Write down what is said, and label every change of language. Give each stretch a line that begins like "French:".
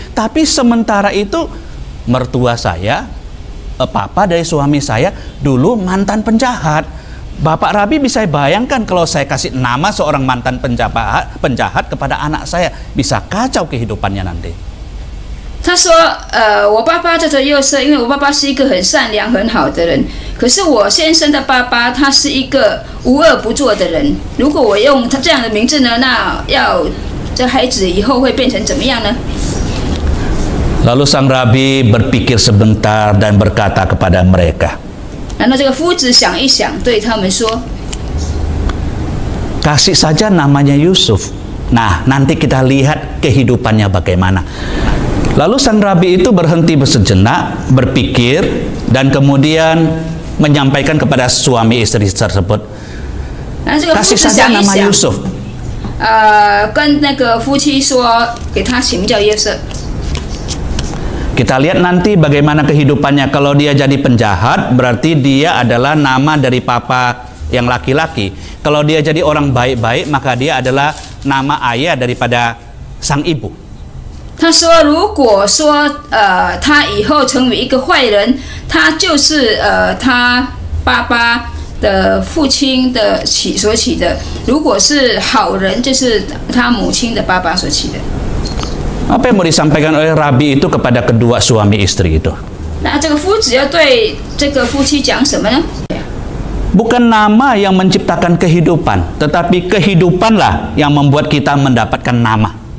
Indonesian: Tapi sementara itu mertua saya, papa dari suami saya dulu mantan penjahat. Bapak Rabi bisa bayangkan kalau saya kasih nama seorang mantan penjahat kepada anak saya, bisa kacau kehidupannya nanti.
Chinese: 他说：“我爸爸叫做约瑟，因为我爸爸是一个很善良、很好的人。可是我先生的爸爸他是一个无恶不作的人。如果我用他这样的名字呢，那这孩子以后会变成怎么样呢？”
Indonesian: Lalu sang rabi berpikir sebentar dan berkata kepada mereka,
Chinese: 然后这个夫子想一想，对他们说：“
Indonesian: kasih saja namanya Yusuf. Nah, nanti kita lihat kehidupannya bagaimana. Lalu sang rabi itu berhenti sejenak, berpikir, dan kemudian menyampaikan kepada suami istri tersebut, kasih saja nama Yusuf.
Chinese: 跟那个夫妻说，给他起名叫约瑟。
Indonesian: Kita lihat nanti bagaimana kehidupannya. Kalau dia jadi penjahat, berarti dia adalah nama dari papa yang laki-laki. Kalau dia jadi orang baik-baik, maka dia adalah nama ayah daripada sang ibu.
Chinese: 他说：“如果说他以后成为一个坏人，他就是他爸爸的父亲的所起的；如果是好人，就是他母亲的爸爸所起的。”
Indonesian: Apa yang mau disampaikan oleh rabi itu kepada kedua suami istri itu?
Chinese: 那这个夫子要对这个夫妻讲什么呢？
Indonesian: Bukan nama yang menciptakan kehidupan, tetapi kehidupanlah yang membuat kita mendapatkan nama.